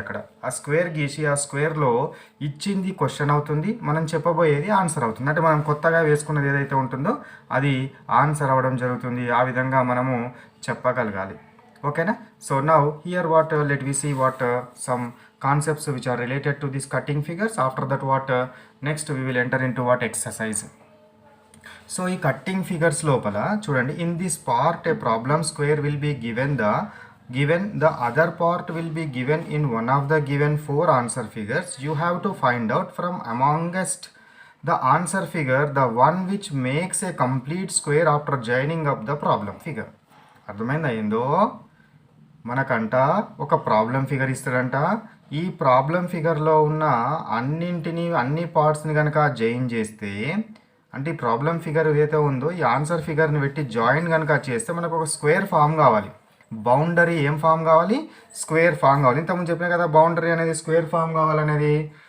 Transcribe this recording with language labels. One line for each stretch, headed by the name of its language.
Telugu: అక్కడ ఆ స్క్వేర్ గీసి ఆ స్క్వేర్లో ఇచ్చింది క్వశ్చన్ అవుతుంది, మనం చెప్పబోయేది ఆన్సర్ అవుతుంది. అంటే మనం కొత్తగా వేసుకున్నది ఏదైతే ఉంటుందో అది ఆన్సర్ అవ్వడం జరుగుతుంది. ఆ విధంగా మనము చెప్పగలగాలి.
English: ఓకేనా? So now here what let we see what some concepts which are related to these cutting figures. After that what next we will enter into what exercise. So
Telugu: ఈ cutting figures లోపల చూడండి,
English: in this part a problem square will be given, the other part will be given in one of the given 4 answer figures. You have to find out from amongst the answer figure the one which makes a complete square after joining up the problem figure.
Telugu: అర్థమైందా ఏందో? మనకంట ఒక problem figure ఇస్తాడంట. ఈ problem ఫిగర్లో ఉన్న అన్ని పార్ట్స్ని కనుక join చేస్తే, అంటే ఈ ప్రాబ్లం ఫిగర్ ఏదైతే ఉందో ఈ ఆన్సర్ ఫిగర్ని పెట్టి జాయిన్ కనుక చేస్తే మనకు ఒక స్క్వేర్ ఫామ్ కావాలి. బౌండరీ ఏం ఫామ్ కావాలి? స్క్వేర్ ఫామ్ కావాలి. ఇంతకుముందు చెప్పినా కదా బౌండరీ అనేది స్క్వేర్ ఫామ్ కావాలనేది.